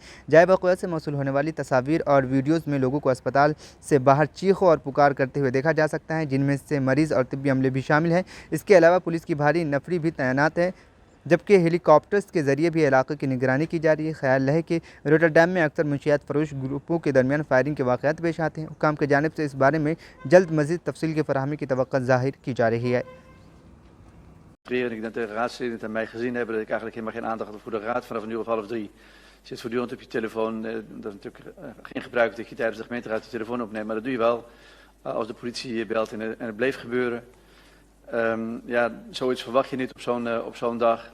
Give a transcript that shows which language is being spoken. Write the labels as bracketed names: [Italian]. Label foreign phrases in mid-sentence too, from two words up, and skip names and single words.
[Urdu] جائے وقت سے موصول ہونے والی تصویر اور ویڈیوز میں لوگوں کو اسپتال سے باہر چیخوں اور پکار کرتے ہوئے دیکھا جا سکتا ہے، جن میں سے مریض اور طبی عملے بھی شامل ہیں. اس کے علاوہ پولیس کی بھاری نفری بھی تعینات ہے، جبکہ ہیلی کاپٹرز کے ذریعے بھی علاقے کی نگرانی کی جا رہی ہے. خیال ہے کہ روٹرڈیم میں اکثر منشیات فروش گروپوں کے درمیان فائرنگ کے واقعات پیش آتے ہیں. حکام کی جانب سے اس بارے میں جلد مزید تفصیل کی فراہمی کی توقع ظاہر کی جا رہی ہے. [Dutch] Ik denk dat de raadsleden en mij gezien hebben dat ik eigenlijk helemaal geen aandacht had voor de raad. Vanaf 2:30 zit voortdurend op je telefoon. Dat is natuurlijk geen gebruik dat je tijdens de gemeenteraad je telefoon opneemt, maar dat doe je wel als de politie je belt en het bleef gebeuren. Ja, zoiets verwacht je niet op zo'n dag.